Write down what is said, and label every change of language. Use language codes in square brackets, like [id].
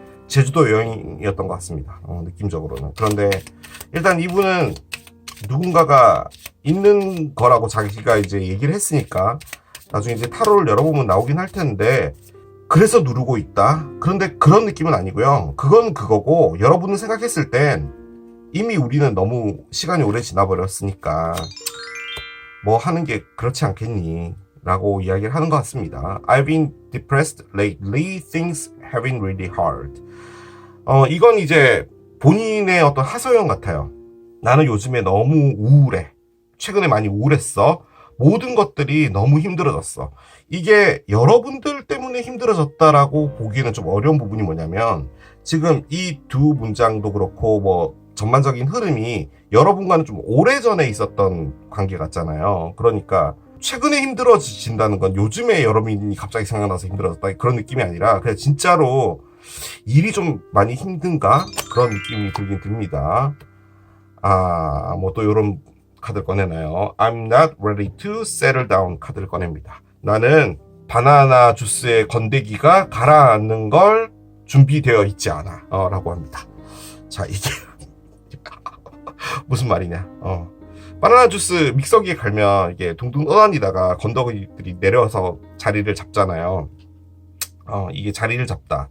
[ko] 제주도 여행이었던 것 같습니다. 느낌적으로는. 그런데 일단 이분은 누군가가 있는 거라고 자기가 이제 얘기를 했으니까 나중에 이제 타로를 열어보면 나오긴 할 텐데 그래서 누르고 있다. 그런데 그런 느낌은 아니고요. 그건 그거고 여러분은 생각했을 땐 이미 우리는 너무 시간이 오래 지나버렸으니까 뭐 하는 게 그렇지 않겠니? 라고 이야기를 하는 것 같습니다. [en] I've been depressed lately. Things have been really hard. [ko] 이건 이제 본인의 어떤 하소연 같아요. 나는 요즘에 너무 우울해. 최근에 많이 우울했어. 모든 것들이 너무 힘들어졌어. 이게 여러분들 때문에 힘들어졌다라고 보기에는 좀 어려운 부분이 뭐냐면 지금 이 두 문장도 그렇고 뭐 전반적인 흐름이 여러분과는 좀 오래전에 있었던 관계 같잖아요. 그러니까 최근에 힘들어진다는 건 요즘에 여러분이 갑자기 생각나서 힘들어졌다 그런 느낌이 아니라 그냥 진짜로 일이 좀 많이 힘든가? 그런 느낌이 들긴 듭니다. 뭐 또 이런 카드를 꺼내나요? [en] I'm not ready to settle down [ko] 카드를 꺼냅니다. 나는 바나나 주스의 건더기가 가라앉는 걸 준비되어 있지 않아 라고 합니다. 자, 이게 무슨 말이냐? 바나나 주스 믹서기에 갈면 이게 둥둥 떠다니다가 건더기들이 내려서 자리를 잡잖아요. 이게 자리를 잡다.